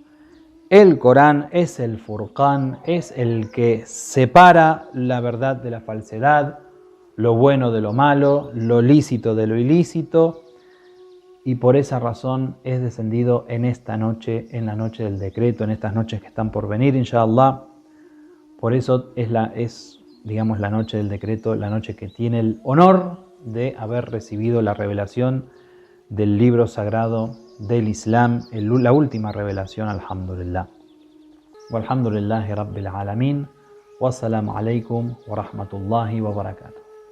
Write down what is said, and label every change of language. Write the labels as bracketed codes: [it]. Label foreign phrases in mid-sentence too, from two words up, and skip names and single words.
[es] El Corán es el Furqán, es el que separa la verdad de la falsedad, lo bueno de lo malo, lo lícito de lo ilícito, y por esa razón es descendido en esta noche, en la noche del decreto, en estas noches que están por venir, inshallah. Por eso es digamos, la noche del decreto, la noche que tiene el honor de haber recibido la revelación del libro sagrado del Islam, la última revelación, alhamdulillah. [ar] والحمد لله رب العالمين. والسلام عليكم ورحمة الله وبركاته.